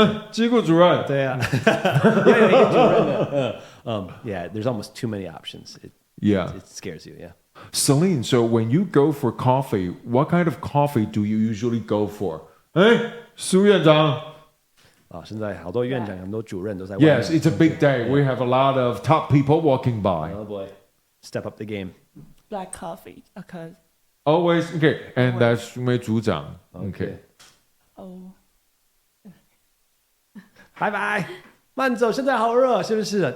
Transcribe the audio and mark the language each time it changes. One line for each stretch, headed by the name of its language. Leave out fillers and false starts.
Chinese: 机构主任。对啊，
English: yeah, there's almost too many options. Yeah. It scares you. Yeah. Celine, so when you go for coffee, what kind of coffee do you usually go for?
Chinese: 哎，苏院长。现在好多院长、很多主任都在外面。
English: Yes, it's a big day. We have a lot of top people walking by. Oh boy, step up the game. Black coffee, because Always, okay, and that's
Chinese: 因为组长
English: Okay. oh,
Chinese: 拜拜，慢走，现在好热，是不是？